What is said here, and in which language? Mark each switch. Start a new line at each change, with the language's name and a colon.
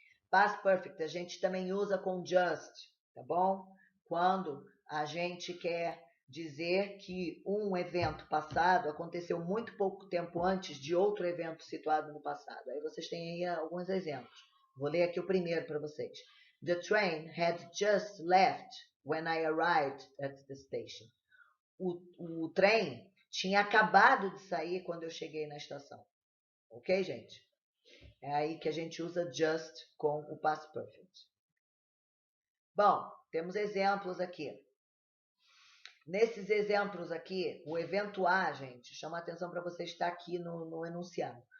Portuguese: Past Perfect a gente também usa com just, tá bom? Quando a gente quer dizer que um evento passado aconteceu muito pouco tempo antes de outro evento situado no passado. Aí vocês têm aí alguns exemplos. Vou ler aqui o primeiro para vocês.
English: The train had just left when I arrived at the station.
Portuguese: O trem tinha acabado de sair quando eu cheguei na estação. Ok, gente? É aí que a gente usa just com o past perfect. Bom, temos exemplos aqui. Nesses exemplos aqui, o evento A, gente, chama a atenção para você estar aqui no enunciado.